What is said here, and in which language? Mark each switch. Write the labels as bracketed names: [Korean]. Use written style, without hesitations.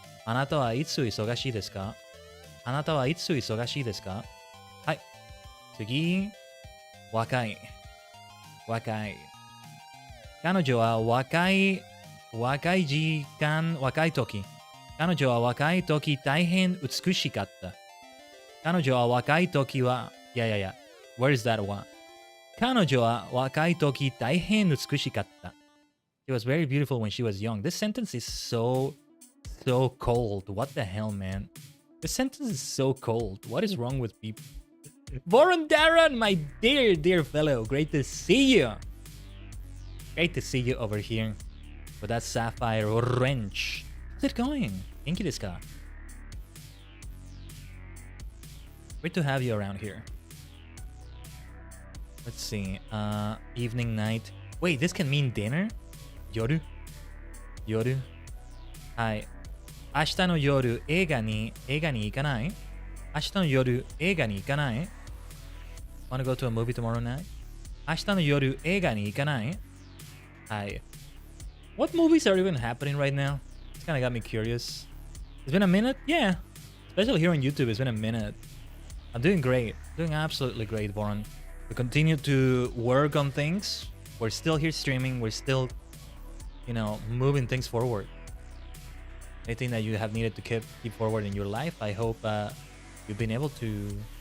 [Japanese] あなたはいつ忙しいですか？あなたはいつ忙しいですか？はい。次。若い。若い。彼女は若い時間、若い時。彼女は若い時大変美しかった。彼女は若い時は、 [English] where is that one? [Japanese] 彼女は若い時大変美しかった。 [English] She was very beautiful when she was young. This sentence is so cold. What the hell, man? This sentence is so cold. What is wrong with people? Warren Darren, my dear fellow. Great to see you. Great to see you over here with that sapphire wrench. How's it going? [Japanese] Genki desu ka? [English] Great to have you around here. Let's see. Evening, night. Wait, this can mean dinner? [Japanese] Yoru? Yoru? Hi. 明日の夜、映画に行かない？明日の夜、映画に行かない？ [English] Wanna go to a movie tomorrow night? [Japanese] 明日の夜、映画に行かない？ [English] Hi. What movies are even happening right now? It's kind of got me curious. It's been a minute? Yeah. Especially here on YouTube, it's been a minute. I'm doing great. Doing absolutely great, Warren. We continue to work on things. We're still here streaming. We're still, moving things forward. Anything that you have needed to keep forward in your life, I hope you've been able to...